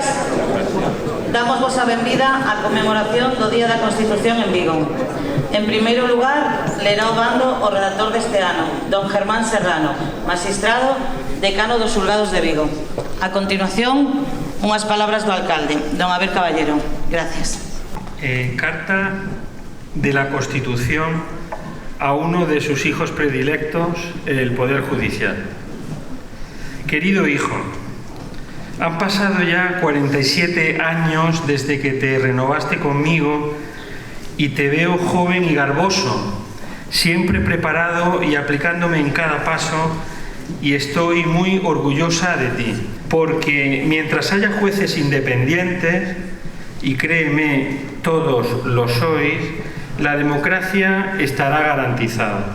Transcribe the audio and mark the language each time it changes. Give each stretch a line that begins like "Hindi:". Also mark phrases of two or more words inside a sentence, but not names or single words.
Galician: Damos vos a benvida á conmemoración do Día da Constitución en Vigo. En primeiro lugar, lerá o bando o redactor deste ano, don Germán Serrano, magistrado, decano dos xulgados de Vigo. A continuación, unhas palabras do alcalde, don Abel Caballero. Gracias.
Spanish: Carta de la Constitución a uno de sus hijos predilectos, el Poder Judicial. Querido hijo, han pasado ya 47 años desde que te renovaste conmigo y te veo joven y garboso, siempre preparado y aplicándome en cada paso, y estoy muy orgullosa de ti, porque mientras haya jueces independientes, y créeme, todos lo sois, la democracia estará garantizada.